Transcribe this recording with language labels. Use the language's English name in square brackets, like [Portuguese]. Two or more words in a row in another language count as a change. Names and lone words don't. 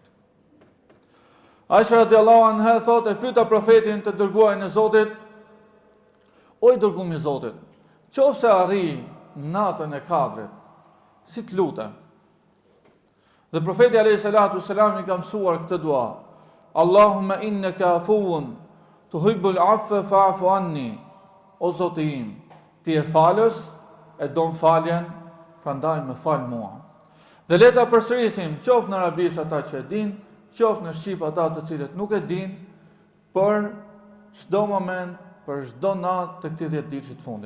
[Albanian] Aisha [Arabic] رضي الله عنها [Albanian] thotë, e pyeta profetin të dërguarin e Zotit: O i dërguari i Zotit, qofse arri natën e 4, si të lutem? Dhe profeti [Arabic] عليه الصلاة والسلام [Albanian] i ka mësuar këtë dua: [Arabic] اللهم إنك عفو تحب العفو فاعف عني. [Albanian] O Zoti im, ti je falës, e don faljen, prandaj më fal mua. Dhe le ta përsërisim qoftë në arabisht ata që e din, qoftë në shqip ata të cilët nuk e din, për çdo moment, për çdo natë të këtij 10 ditësh të fundit.